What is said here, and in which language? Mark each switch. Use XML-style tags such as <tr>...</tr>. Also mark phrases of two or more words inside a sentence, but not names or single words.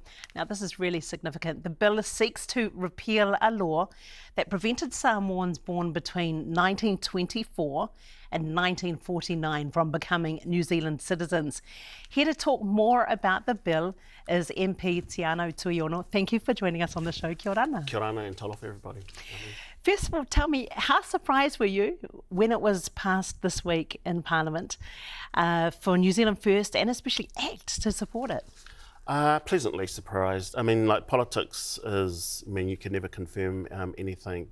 <en>Now, this is really significant. The bill seeks to repeal a law that prevented Samoans born between 1924 and 1949 from becoming New Zealand citizens. Here to talk more about the bill is MP Te Anau Tuiono. Thank you for joining us on the show.</en> <mi>Kia ora ana. Kia ora ana and talofa everybody.</mi> <en>First of all, tell me, how surprised were you when it was passed this week in Parliament for New Zealand First and especially ACT to support it? Pleasantly surprised. I mean, like, politics is, I mean, you can never confirm anything.</en>